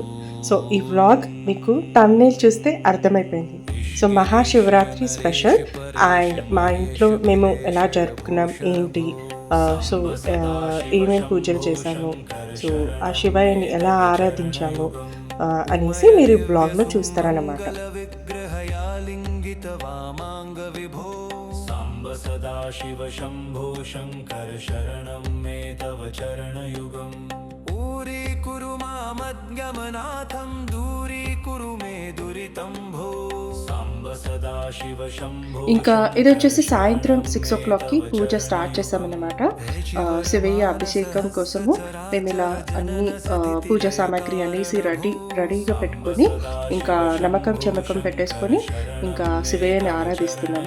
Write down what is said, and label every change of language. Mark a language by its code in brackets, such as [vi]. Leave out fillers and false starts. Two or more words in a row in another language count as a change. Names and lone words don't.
[te] సో ఈ వ్లాగ్ మీకు థంబ్నెయిల్ చూస్తే అర్థమైపోయింది. సో మహాశివరాత్రి [en] special and [te] మా ఇంట్లో మేము ఎలా జరుపుకున్నాం ఏంటి, సో ఏమేమి పూజలు చేశాము, సో ఆ శివయ్యని ఎలా ఆరాధించాము అనేసి మీరు ఈ బ్లాగ్లో చూస్తారన్నమాట. [sa] वामाङ्गविभो साम्ब सदा शिव शम्भो शङ्कर शरणं मे तव चरणयुगम् ऊरीकुरु मामद्गमनाथं दूरीकुरु मे दुरितं भो साम्ब सदा शिव शम्भो. [te] ఇంకా ఇది వచ్చేసి సాయంత్రం 6 o'clockకి పూజ స్టార్ట్ చేసామన్నమాట. శివయ్య అభిషేకం కోసము మేము ఇలా అన్ని పూజా సామాగ్రి అనేసి రెడీగా పెట్టుకొని ఇంకా నమ్మకం చమకం పెట్టేసుకొని ఇంకా శివయ్యని ఆరాధిస్తున్నాము.